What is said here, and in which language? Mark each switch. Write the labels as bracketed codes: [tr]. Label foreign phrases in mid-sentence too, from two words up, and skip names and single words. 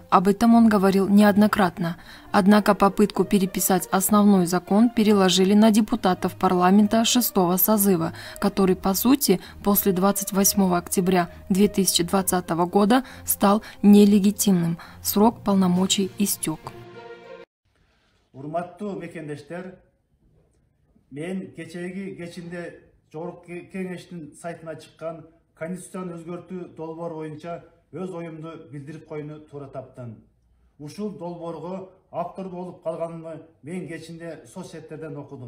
[ru] Об этом он говорил неоднократно. Однако попытку переписать основной закон переложили на депутатов парламента 6-го созыва, который, по сути, после 28 октября 2020 года стал нелегитимным. Срок полномочий истек. [ky] Урматтуу мекендештер, мен кечинде Жогорку Кеңештин сайтына чыккан Конституцияны өзгөртүү долбоор боюнча өз оюмду билдирип койууну туура таптым. Ушул долбоорго автор болуп калганымды мен кечинде соцсеттерден окудум.